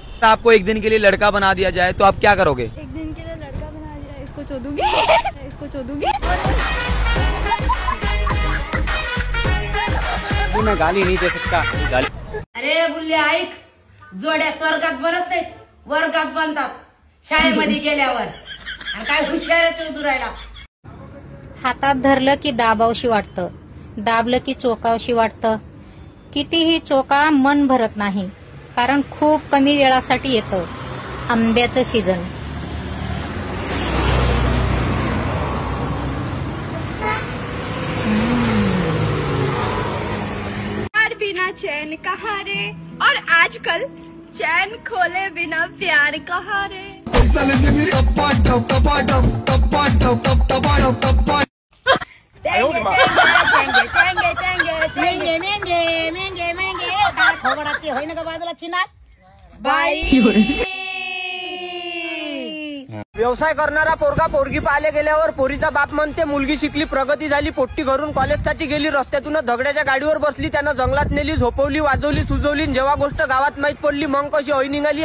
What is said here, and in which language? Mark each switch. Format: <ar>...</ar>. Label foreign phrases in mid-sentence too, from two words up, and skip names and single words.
<hi>आपको एक दिन के लिए लड़का बना दिया जाए तो आप क्या करोगे? एक दिन के लिए लड़का बना दिया, इसको चोदूंगी इसको चोदूंगी। मैं गाली नहीं दे सकता। गाली।</hi> <mr>अरे बुल्ल्या ऐक, जोड्या स्वर्गात बनत नाहीत, वर्गात बनतात शाळेमध्ये गेल्यावर। आणि काय हुशार उतरायला। हातात धरलं की दाबावशी वाटतं, दाबलं की चोकावशी वाटतं। कितीही चोका मन भरत नाही, कारण खूप कमी वेळासाठी येतं आंब्याचं सीझन।</mr> <hi>बिना चैन कहाँ रे, और आजकल चैन खोले बिना प्यार कहाँ रे।</hi> <mr>होईन का बाजूला चिनार बाई। व्यवसाय करणारा पोरगा पोरगी पाहायला गेल्यावर पोरीचा बाप म्हणते मुलगी शिकली, प्रगती झाली, पोट्टी घरून कॉलेजसाठी गेली, रस्त्यातून दगड्याच्या गाडीवर बसली, त्यानं जंगलात नेली, झोपवली, वाजवली, सुजवली, जेव्हा गोष्ट गावात माहीत पडली मग कशी होई निघाली।</mr>